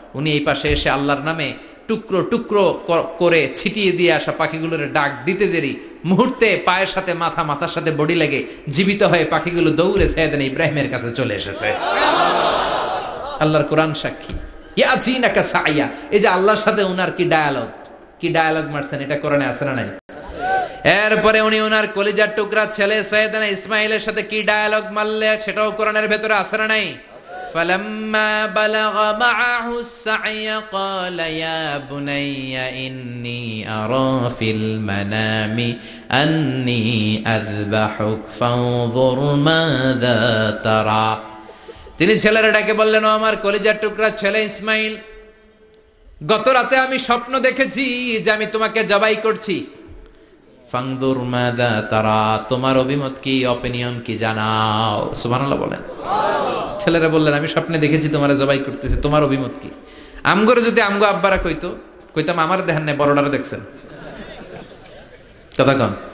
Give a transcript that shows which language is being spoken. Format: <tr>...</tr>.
<bn>উনি এই পাশে এসে আল্লাহর নামে টুকরো টুকরো করে ছিটিয়ে দিয়ে আসা পাখিগুলোর ডাক দিতে দেরি, মুহূর্তে পায়ের সাথে মাথা, মাথার সাথে বডি লেগে জীবিত হয়ে পাখিগুলো দৌড়ে সাইয়েদনা ইব্রাহিমের কাছে চলে এসেছে। আল্লাহর কোরআন সাক্ষী। ইয়াতিনাকা সায়া, এই যে আল্লাহর সাথে উনার কি ডায়ালগ মারছেন, এটা কোরআনে আছে না নাই? এরপরে উনি ওনার কলিজার টুকরা ছেলে সাইয়েদনা ইসমাইলের সাথে কি ডায়ালগ মারলে, সেটাও কোরআনের ভেতরে আছে না নাই?</bn> <ar>فلما بلغ معه السعي قال يا بني إني أرى في المنام أني أذبحك فانظر ماذا ترى।</ar> <bn>তিনি ছেলের ডাকে বললেন, ও আমার কলিজার টুকরা ছেলে ইসমাইল, গত রাতে আমি স্বপ্ন দেখেছি যে আমি তোমাকে জবাই করছি। ফাংদুর মাযা তারা, তোমার অভিমত কি, অপিনিয়ন কি জানাও। সুবহানাল্লাহ বলেন। ছেলেরা বললেন, আমি স্বপ্নে দেখেছি তোমার জবাই করতেছি, তোমার অভিমত কি? আমগরে যদি আমগো আব্বারা কইতাম আমার দেখেন না, বড়ডারে দেখছেন। কথা কন।</bn>